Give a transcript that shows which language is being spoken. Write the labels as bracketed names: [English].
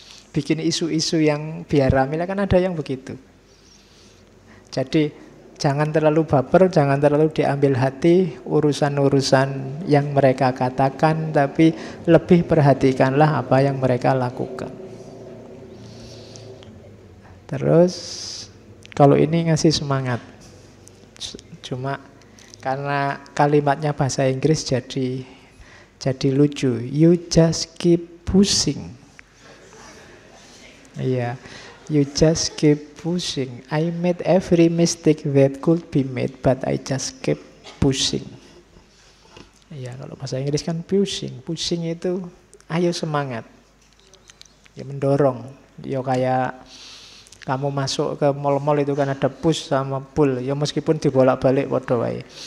[Indonesian] Bikin isu-isu yang biar rame lah, kan ada yang begitu. Jadi jangan terlalu baper, jangan terlalu diambil hati urusan-urusan yang mereka katakan, tapi lebih perhatikanlah apa yang mereka lakukan. Terus kalau ini ngasih semangat. Cuma karena kalimatnya bahasa Inggris jadi lucu. [English] You just keep pushing. Iya, you just keep pushing. I made every mistake that could be made, but I just keep pushing. [Indonesian] Iya, kalau bahasa Inggris kan pushing. Pushing itu ayo semangat. Ya mendorong. Ya kayak kamu masuk ke mall-mall itu kan ada push sama pull. Ya meskipun dibolak-balik [Javanese] padha wae.